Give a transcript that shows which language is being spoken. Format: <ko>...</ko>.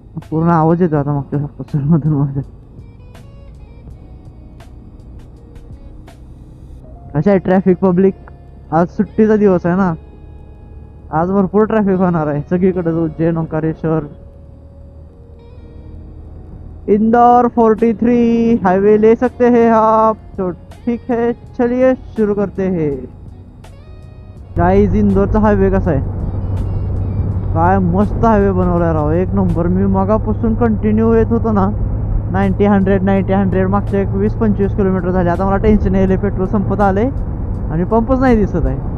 <mr>पूर्ण आवाज येतो आता मागच्या मधून माझ्या. कशा आहे ट्रॅफिक पब्लिक? आज सुट्टीचा दिवस आहे ना, आज भरपूर ट्रॅफिक होणार आहे सगळीकडे.</mr> <hi>उज्जैन, ओंकारेश्वर, इंदौर 43 हाईवे ले सकते हैं आप तो ठीक है. चलिए शुरू करते हैं.</hi> <mr>गाइस इंदोरचा हायवे कसा आहे? काय मस्त हायवे बनवलाय राव, एक नंबर. मी मगापासून कंटिन्यू येत होतो ना 90-100 मागच्या 20-25 किलोमीटर झाले. आता मला टेन्शन यायले, पेट्रोल संपत आले आणि पंपच नाही दिसत आहे.</mr>